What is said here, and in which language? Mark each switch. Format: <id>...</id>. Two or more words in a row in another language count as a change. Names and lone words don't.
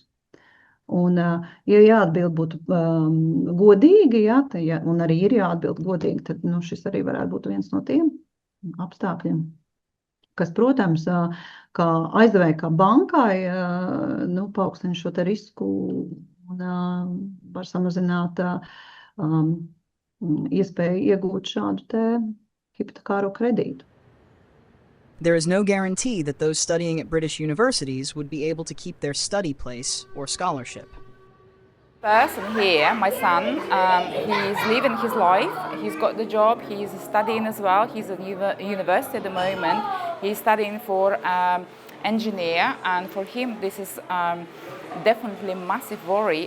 <lv>Un, ja jāatbild būtu godīgi, un arī ir jāatbild godīgi, tad šis arī varētu būt viens no tiem apstākļiem, kas, protams, kā aizdevēja, kā bankai, paaugstina šo te risku un var samazināt iespēju iegūt šādu te hipotekāro kredītu.</lv> <en>There is no guarantee that those studying at British universities would be able to keep their study place or scholarship. Person here, my son, he's living his life. He's got the job. He's studying as well. He's at university at the moment. He's studying for engineer, and for him this is definitely massive worry.</en>